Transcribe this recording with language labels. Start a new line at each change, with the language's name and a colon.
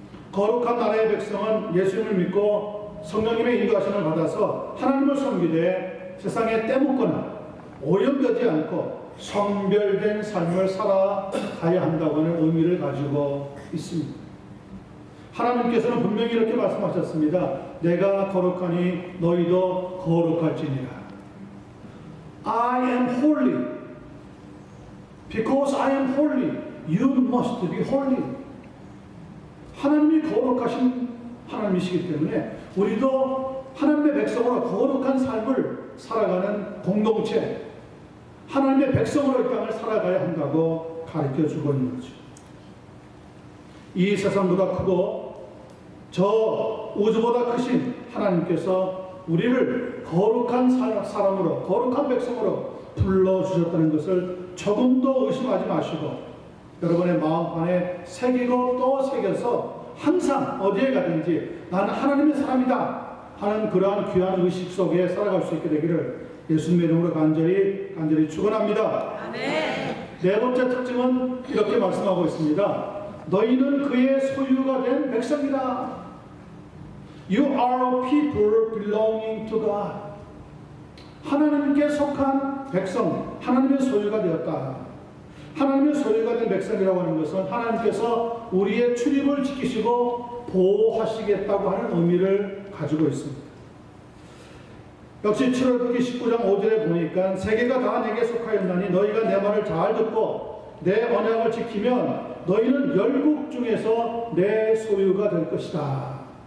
Korean: 거룩한 나라의 백성은 예수님을 믿고 성령님의 인도하심을 받아서 하나님을 섬기되 세상에 떼묻거나 오염되지 않고 성별된 삶을 살아가야 한다고 하는 의미를 가지고 있습니다. 하나님께서는 분명히 이렇게 말씀하셨습니다. 내가 거룩하니 너희도 거룩할지니라.
English: I am holy. Because I am holy, you must be holy.
Korean: 하나님이 거룩하신 하나님이시기 때문에 우리도 하나님의 백성으로 거룩한 삶을 살아가는 공동체, 하나님의 백성으로 이 땅을 살아가야 한다고 가르쳐주고 있는 거죠. 이 세상보다 크고 저 우주보다 크신 하나님께서 우리를 거룩한 사람으로, 거룩한 백성으로 불러주셨다는 것을 조금도 의심하지 마시고 여러분의 마음 안에 새기고 또 새겨서 항상 어디에 가든지 나는 하나님의 사람이다 하는 그러한 귀한 의식 속에 살아갈 수 있게 되기를 예수님의 이름으로 간절히 축원합니다. 아멘. 네 번째 특징은 이렇게 말씀하고 있습니다. 너희는 그의 소유가 된 백성이다.
English: You are a people belonging to God.
Korean: 하나님께 속한 백성, 하나님의 소유가 되었다. 하나님의 소유가 된 백성이라고 하는 것은 하나님께서 우리의 출입을 지키시고 보호하시겠다고 하는 의미를 가지고 있습니다. 역시 출애굽기 19장 5절에 보니까 세계가 다 내게 속하였나니 너희가 내 말을 잘 듣고 내 언약을 지키면 너희는 열국 중에서 내 소유가 될 것이다.